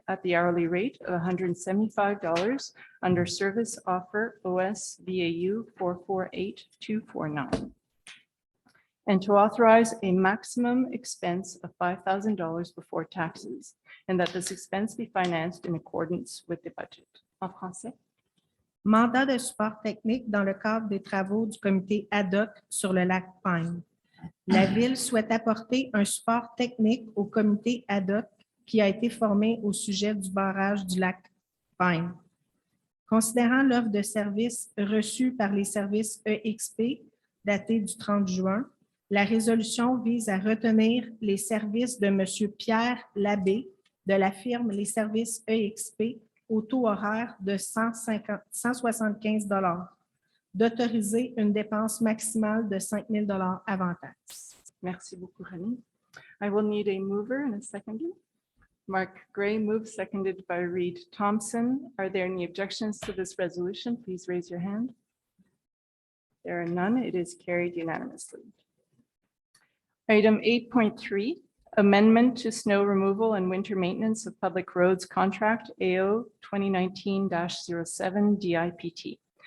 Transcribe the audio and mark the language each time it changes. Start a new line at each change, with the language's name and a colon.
English: at the hourly rate of $175 under service offer OS VAU 448249. And to authorize a maximum expense of $5,000 before taxes, and that this expense be financed in accordance with the budget.
French: En français. Mandat de support technique dans le cadre des travaux du comité ad hoc sur le lac Pine. La Ville souhaite apporter un support technique au comité ad hoc qui a été formé au sujet du barrage du lac Pine. Considérant l'offre de services reçue par les services EXP datée du 30 juin, la résolution vise à retenir les services de M. Pierre Labbé de la firme Les Services EXP au taux horaire de 175 $, d'autoriser une dépense maximale de 5 000 $ avant taxe. Merci beaucoup, Rani.
English: I will need a mover and a seconder. Mark Gray moves, seconded by Reed Thompson. Are there any objections to this resolution? Please raise your hand. There are none. It is carried unanimously. Item 8.3, amendment to snow removal and winter maintenance of public roads contract AO 2019-07 DIPT.